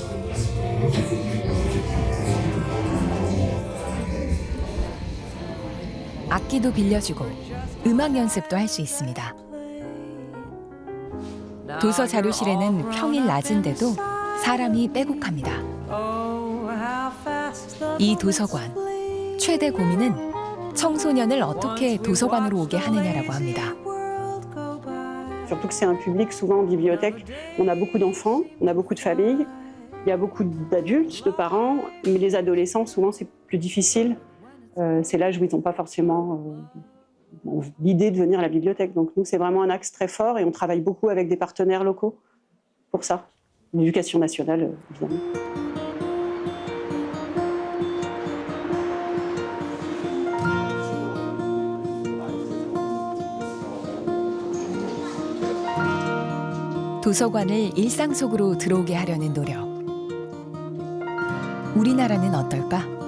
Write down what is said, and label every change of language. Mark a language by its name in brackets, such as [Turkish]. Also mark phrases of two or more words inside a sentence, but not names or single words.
[Korean] 악기도 빌려주고 음악 연습도 할 수 있습니다. 도서 자료실에는 평일 낮인데도 사람이 빼곡합니다. 이 도서관, 최대 고민은 청소년을 어떻게 도서관으로 오게 하느냐라고 합니다. [French] Surtout que c'est un public, souvent en bibliothèque, on a beaucoup d'enfants, on a beaucoup de familles, il y a beaucoup d'adultes, de parents, mais les adolescents, souvent c'est plus difficile. C'est l'âge où ils n'ont pas forcément l'idée de venir à la bibliothèque. Donc nous, c'est vraiment un axe très fort et on travaille beaucoup avec des partenaires locaux pour ça. L'éducation nationale, évidemment. [Korean] 도서관을 일상 속으로 들어오게 하려는 노력. 우리나라는 어떨까?